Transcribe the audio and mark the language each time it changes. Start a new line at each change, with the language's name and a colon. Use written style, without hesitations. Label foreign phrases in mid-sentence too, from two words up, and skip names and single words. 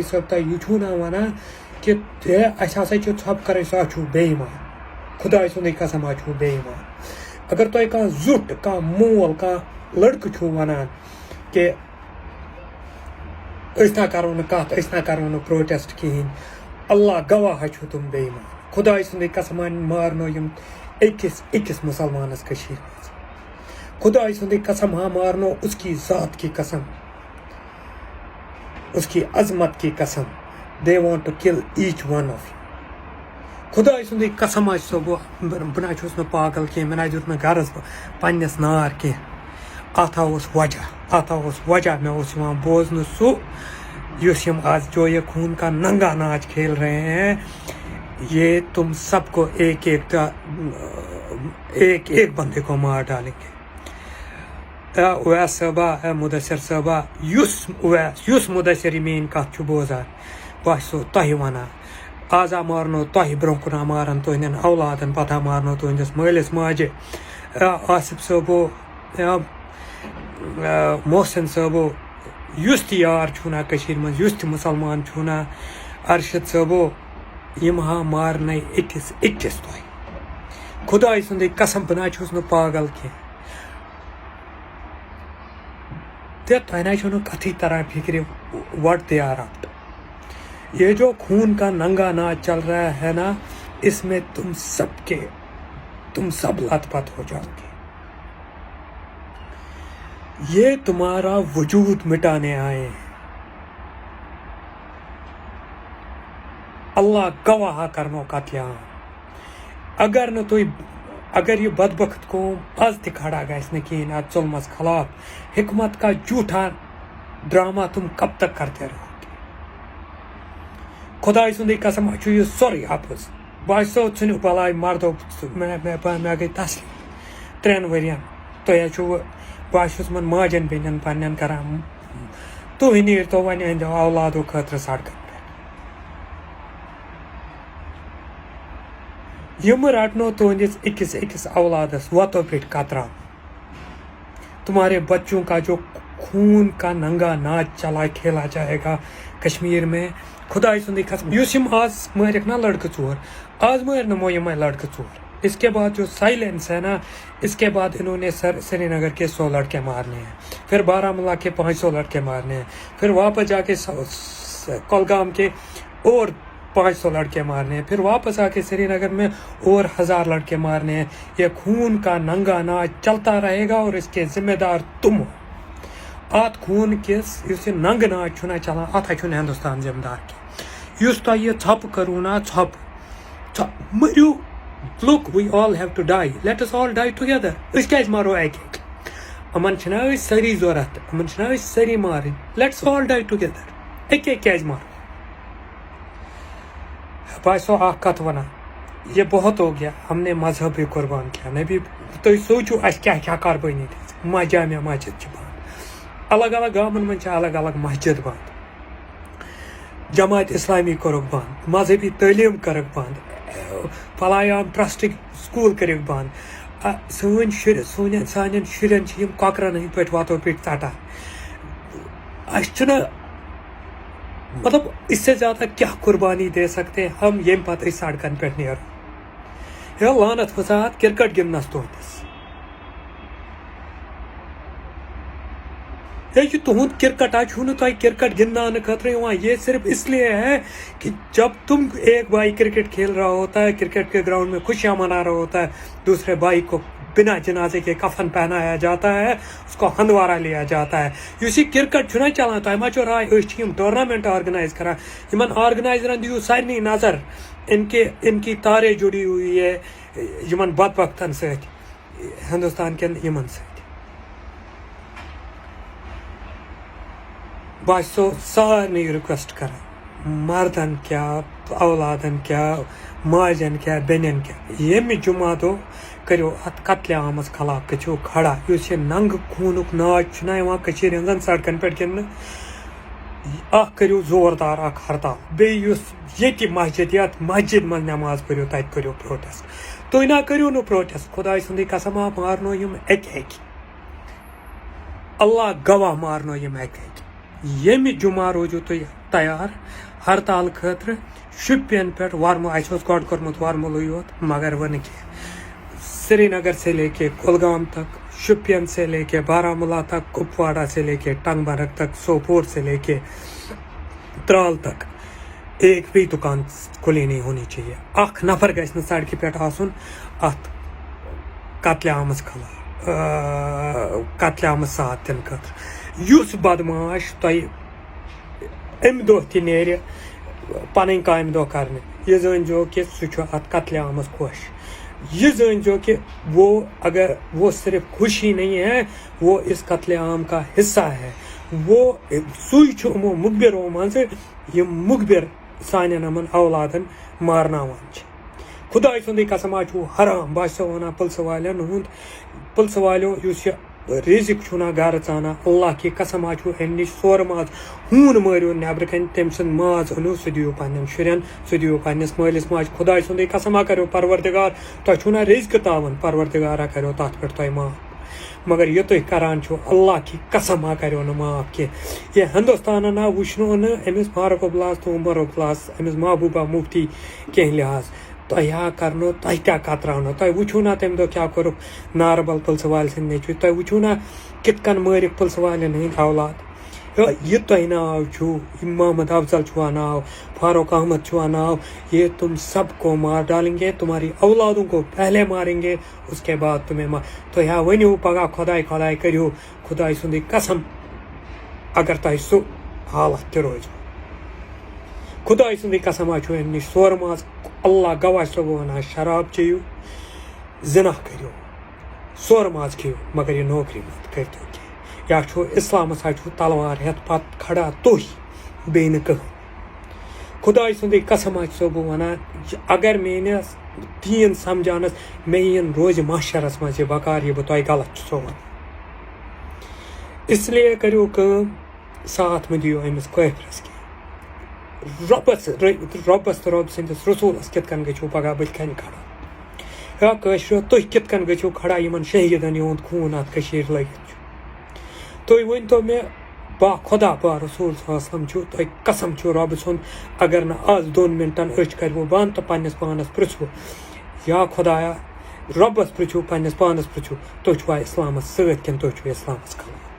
Kashmiri: صٲب تۄہہِ یہِ چھُو نا ونان کہِ اَسہِ ہسا چھِ ژھۄپہٕ کرٕنۍ سُہ حظ چھُو بے ایمان خداے سُنٛدٕے قسم حظ چھُو بے ایمان اگر تۄہہِ کانٛہہ زیُٹھ کانٛہہ مول کانٛہہ لڑکہٕ چھُو ونان کہِ أسۍ نہ کرو نہٕ کتھ أسۍ نہ کرو نہٕ پروٹیسٹ کِہیٖنۍ اللہ گواہ حظ چھُو تِم بے ایمان خداے سُنٛدٕے قسم مارنو یِم أکِس أکِس مسلمانس کٔشیٖرِ منٛز خداے سُنٛدٕے قسم مارنو
Urdu: اس کی ذات کی قسم اس کی عظمت کی قسم
English: they want to kill each one of you
Kashmiri: خداے سُنٛدٕے قسم حظ چھُسو بہٕ نہ چھُس نہٕ پاگل کینٛہہ مےٚ نہ دیُت نہٕ غرض پننِس نار کینٛہہ اتھ اوس وجہ مےٚ اوس یِوان بوزنہٕ سُہ یُس یِم
Urdu: آج جو یہ خون کا ننگا ناچ کھیل رہے ہیں یہ تم سب کو ایک ایک بندے کو مار ڈالیں گے
Kashmiri: اویس صٲبا مُدثر صٲبا یُس مُدثر یہِ میٲنۍ کتھ چھُ بوزان بہٕ آسو تۄہہِ ونان آز مارنو تۄہہِ برونٛہہ کُن مارن تُہنٛدٮ۪ن اولادن پتہٕ مارنو تُہنٛدِس مٲلِس ماجہِ آصف صٲبو محسن صٲبو یُس تہِ یار چھُو نا کٔشیٖرِ منٛز یُس تہِ مُسلمان چھُو نا ارشد صٲبو یِم ہا مارنَے أکِس أکِس تۄہہِ خداے سُنٛدٕے قسم بہٕ نہ چھُس نہٕ پاگل کینٛہہ تہٕ تۄہہِ نہ چھو نہٕ کتھٕے تران
English: figure what they are up
Urdu: یہ جو خون کا ننگا ناچ چل رہا ہے نا اس میں تم سب لت پت ہو جاؤ گے یہ تمہارا وجود مٹانے آئے ہیں
Kashmiri: اللہ گواہ کرنو قتل عام اگر یہ بدبخت قوم آز تہِ کھڑا گژھِ نہٕ کِہیٖنۍ اتھ ظُلمس خلاف
Urdu: حکمت کا جھوٹا ڈرامہ تم کب تک کرتے رہو
Kashmiri: خداے سُنٛدٕے قسم چھُ یہِ سورُے اَپُز بہٕ حظ سو ژھٕنِو بلاے مردو مےٚ گٔے تسلی 3 ؤرین تُہۍ حظ چھُو بہٕ حظ چھُس یِمن ماجٮ۪ن بیٚنٮ۪ن پننٮ۪ن کران تُہۍ نیٖرتو وۄنۍ أنٛدیو اولادو خٲطرٕ سڑکن پٮ۪ٹھ یِم رٹنو تُہنٛدِس أکِس أکِس اولادس وتو پٮ۪ٹھ قطراو
Urdu: تمہارے بچوں کا جو خون کا ننگا ناچ چلا کھیلا جائے گا کشمیر میں
Kashmiri: خداے سُنٛدٕے قسم یُس یِم آز مٲرِکھ نا لڑکہٕ ژور آز مٲرۍ نمو یِمے لڑکہٕ ژور
Urdu: اس کے بعد جو سائلنس ہے نا اس کے بعد انہوں نے سری نگر کے 100 لڑکے مارنے ہیں پھر بارامولہ کے 500 لڑکے مارنے ہیں پھر واپس جا کے کولگام کے اور 500 لڑکے مارنے ہیں پھر واپس آ کے سری نگر میں اور 1000 لڑکے مارنے ہیں یہ خون کا ننگا ناچ چلتا رہے گا اور اس کے ذمہ دار تم ہو
Kashmiri: ات خون کس اس یہ ننگ ناچ چھنا چلان ات چھُنہٕ ہندوستان ذمہ دار کینٛہہ یُس تۄہہِ یہِ ژھۄپہٕ کٔرٕو نا ژھۄپہٕ مٔرِو
English: look we all have to die let us all die together
Kashmiri: أسۍ کیازِ مارو اکہِ اکہِ یِمن چھِنا أسۍ سٲری ضوٚرتھ یِمن چھِنا أسۍ سٲری مارٕنۍ
English: let's all die together
Kashmiri: اکہِ اکہِ کیازِ مارو باسو اکھ کتھ ونان
Urdu: یہ بہت ہو گیا ہم نے مذہب بھی قربان کیا
Kashmiri: نبی تُہۍ سوٗنٛچِو اَسہِ کیٛاہ کیٛاہ قربٲنی دِژ جامع مسجد چھِ بنٛد الگ الگ گامن منٛز چھِ الگ الگ مسجد بنٛد جماعت اسلامی کوٚرُکھ بنٛد مذہبی تعلیٖم کٔرٕکھ بنٛد فلایام ٹرسٹٕکۍ سکوٗل کٔرِکھ بنٛد سٲنۍ شُرۍ سانٮ۪ن شُرٮ۪ن چھِ یِم کۄکرن ہٕنٛدۍ پٲٹھۍ وَتو پیٚٹھۍ ژٹان اَسہِ چھُنہٕ مطلب
Urdu: اس سے زیادہ کیا قربانی دے سکتے ہیں ہم
Kashmiri: یم پتہ سڑکن پہ نیرو ہے لانت فساد کرکٹ گندنس تہندس یہ تہد کرکٹ چھو تہ کرکٹ گندانے خاطر
Urdu: یہ صرف اس لیے ہے کہ جب تم ایک بھائی کرکٹ کھیل رہا ہوتا ہے کرکٹ کے گراؤنڈ میں خوشیاں منا رہا ہوتا ہے دوسرے بھائی کو بنا جنازے کے کفن پہنایا جاتا ہے اس کو ہندوارہ لیا جاتا ہے
Kashmiri: یہ کرکٹ چھنا چلان تہ ما رائے أسۍ ٹورنامنٹ آرگنائز کران یمن آرگنائزرن دیو سارنی نظر
Urdu: ان کی تارے جڑی ہوئی ہے
Kashmiri: یمن بدبختن ست ہندوستان کن یمن ست باسو سارنی ریکویسٹ کران مردن کیا اولادن کیا ماجن کیا بینن کیا یمہ جمعہ دو کریو ات قتل عامس خلاف گژھو کھڑا اس یہ ننگ خونک ناچ چھنا یوان کشیر ہنزن سڑکن پہ گندن اخ کریو زوردار اخ ہڑتال بیس یہ مسجد یت مسجد من نماز پڑھو تت کریو پروٹیسٹ تھی نہ کریو نو پروٹیسٹ خدائے سندی قسم آپ مارنو یم اکہ اکہ اللہ گواہ مارنو یم اکہ اکہ یمہ جمعہ روزو تھی تیار ہڑتال خاطر شپین پہ ورمو اس گۄڈٕ کوٚرمُت ورمُلٕے یوت
Urdu: مگر ون کی سری نگر سے لے کے کولگام تک شپین سے لے کے بارہمولہ تک کپواڑہ سے لے کے ٹنگ مرگ تک سوپور سے لے کے ترال تک ایک بھی دکان کھلی نہیں ہونی چاہیے
Kashmiri: اخ نفر گژھِ نہٕ سڑکہِ پٮ۪ٹھ آسُن اتھ قتلِ عامس خلاف قتلِ عامس ساتھ دِنہٕ خٲطرٕ یُس بدماش تۄہہِ امہِ دۄہ تہِ نیرِ پنٕنۍ کامہِ دۄہ کرنہِ یہِ زٲنۍزیو کہِ سُہ چھُ اتھ قتلِ عامس خۄش یہ زٲنۍزیو
Urdu: کہ وہ اگر وہ صرف خوشی نہیں ہے وہ اس قتل عام کا حصہ ہے
Kashmiri: وہ سوئی چھُ یِمو مُخبِرو منٛزٕ یِم مُخبِر سانٮ۪ن یِمن اولادن مارناوان چھِ خداے سُنٛدٕے قسم چھُ حرام باسیو ونان پُلسہٕ والٮ۪ن ہُنٛد پُلسہٕ والیو یُس یہِ رزق چھُنا گرٕ ژانان اللہ کی قسم چھُ امہِ نِش سورٕ ماز ہوٗن مٲرِو نٮ۪برٕ کَنۍ تٔمۍ سُنٛد ماز أنِو سُہ دِیِو پنٛنٮ۪ن شُرٮ۪ن سُہ دِیِو پنٛنِس مٲلِس ماجہِ خۄداے سُنٛدٕے قسما کریو پروردگار تۄہہِ چھُو نا رزقہٕ تاوان پروردگارا کریو تتھ پٮ۪ٹھ تۄہہِ معاف مگر یہِ تُہۍ کران چھُو اللہ کی قسم کریو نہٕ معاف کینٛہہ یہِ ہندوستانن وٕچھنو نہٕ أمِس فاروق عبدالس تہٕ عمر عبدالس أمِس محبوبہ مفتی کینٛہہ لحاظ تۄہہِ کرنو تۄہہِ کیٛاہ کتراونو تۄہہِ وٕچھو نا تمہِ دۄہ کیٛاہ کوٚرُکھ ناربل پُلسہٕ والہِ سٕنٛدۍ نیٚچوِ تۄہہِ وٕچھو نا کِتھ کٔنۍ مٲرِکھ پُلسہٕ والٮ۪ن ہٕنٛدۍ اولاد یہ تۄہہِ ناو چھُو محمد افضل چھُوا ناو فاروق احمد چھُوا ناو
Urdu: یہ تم سب کو مار ڈالیں گے تمہاری اولادوں کو پہلے ماریں گے اس کے بعد تمہیں
Kashmiri: تُہۍ ؤنِو پگاہ خۄداے خۄداے کٔرِو خۄداے سُنٛدٕے قسم اگر تۄہہِ سُہ حالت تہِ روزِ خۄداے سُنٛدٕے قسم چھُ امہِ نِش سورٕ ماز اللہ گواہ چھُسو بہٕ ونان شراب چیٚیِو زِنا کٔرِو سورٕ ماز کھیٚیِو مگر یہِ نوکری مت کٔرۍتو کینٛہہ یا چھُ اسلامس چھُ تلوار ہٮ۪تھ پتہٕ کھڑا تُہۍ بیٚیہِ نہٕ کٕہۭنۍ خۄداے سُنٛدٕے قسم چھُسو بہٕ ونان اگر میٲنِس دیٖن سمجھانس مےٚ یِن روزِ محشرس منٛز یہِ بکار یہِ بہٕ تۄہہِ غلط چھُسو ونان
Urdu: اس لیے
Kashmiri: کٔرِو کٲم ساتھ مہٕ دِیِو أمِس کٲفرس کینٛہہ رۄبس تہٕ رۄب سٕنٛدِس رسوٗلس کِتھ کٔنۍ گٔژھِو پگاہ بٕتھِ کَنہِ کھڑا یا کٲشرو تُہۍ کِتھ کٔنۍ گٔژھِو کھڑا یِمن شہیٖدن یِہُنٛد خوٗن اتھ کٔشیٖرِ لٔگِتھ چھُ تُہۍ ؤنۍتو مےٚ با خۄدا با رسوٗل
Arabic: صلی اللہ علیہ وسلم
Kashmiri: چھُ تۄہہِ قسم چھُ رۄبہٕ سُنٛد اگر نہٕ آز 2 مِنٹن أچھ کَرِوٕ بنٛد تہٕ پنٛنِس پانس پرٛژھوٕ یا خۄدایا رۄبس پرٛژھِو پنٛنِس پانس پرٛژھِو تُہۍ چھُوا اسلامس سۭتۍ کِنہٕ تُہۍ چھُو اسلامس خلاف